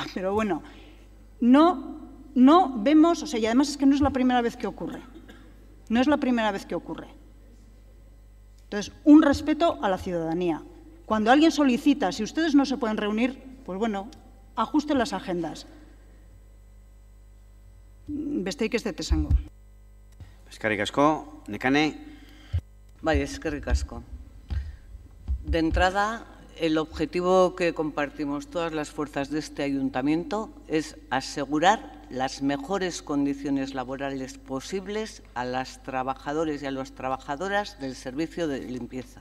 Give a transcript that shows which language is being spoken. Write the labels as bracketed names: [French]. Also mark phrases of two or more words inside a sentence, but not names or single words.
[Spanish] Pero bueno, no vemos, o sea, y además es que no es la primera vez que ocurre. No es la primera vez que ocurre. Entonces, un respeto a la ciudadanía. Cuando alguien solicita, si ustedes no se pueden reunir, pues bueno, ajusten las agendas. [Basque] Besteik ez dut esango. Eskerrik asko, Nekane. Bai, eskerrik asko. [Spanish] De entrada, el objetivo que compartimos todas las fuerzas de este ayuntamiento es asegurar las mejores condiciones laborales posibles a las trabajadoras y a las trabajadoras del servicio de limpieza.